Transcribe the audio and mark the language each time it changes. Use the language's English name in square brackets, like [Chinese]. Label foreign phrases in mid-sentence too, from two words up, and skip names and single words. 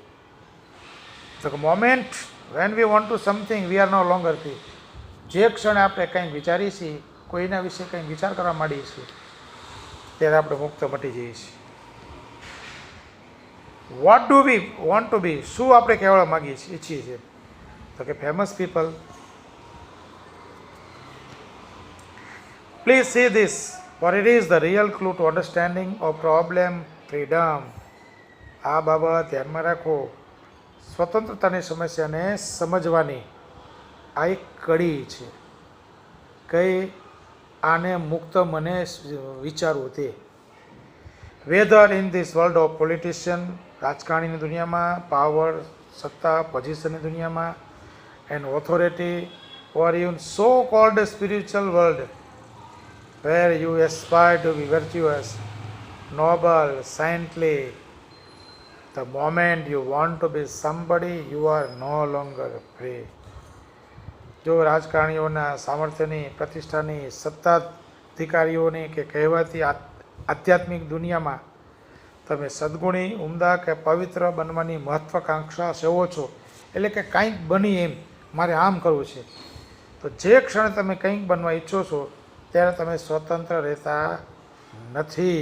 [Gujarati] તો કે [English] moment when we want to something we are no longer free, [Gujarati] જે ક્ષણે આપણે કંઈક વિચારીએ છીએ, કોઈના વિશે કંઈક વિચાર કરવા માંડીએ છીએ ત્યારે આપણે મુક્ત મટી જઈએ છીએ. [English] what do we want to be, [Gujarati] શું આપણે કહેવા માગીએ છીએ ઈચ્છીએ છીએ તો કે [English] famous people. please see this for it is the real clue to understanding of problem freedom. [Gujarati] આ બાબત ધ્યાનમાં રાખો, સ્વતંત્રતાની સમસ્યાને સમજવાની આ એક કડી છે. કઈ? આને મુક્ત મને વિચારવું તે. [English] whether in this world of politician, [Gujarati] રાજકારણીની દુનિયામાં, [English] પાવર, સત્તા, પોઝિશનની દુનિયામાં, and authority, or even so called spiritual world where you aspire to be virtuous, noble, saintly, the moment you want to be somebody, you are no longer free. [Gujarati] જો રાજકારણીઓના સામર્થ્યની, પ્રતિષ્ઠાની, સત્તાધિકારીઓની કે કહેવાતી આધ્યાત્મિક દુનિયામાં તમે સદગુણી, ઉમદા કે પવિત્ર બનવાની મહત્વાકાંક્ષા સેવો છો, એટલે કે કંઈક બની એમ મારે આમ કરવું છે, તો જે ક્ષણે તમે કંઈક બનવા ઈચ્છો છો ત્યારે તમે સ્વતંત્ર રહેતા નથી.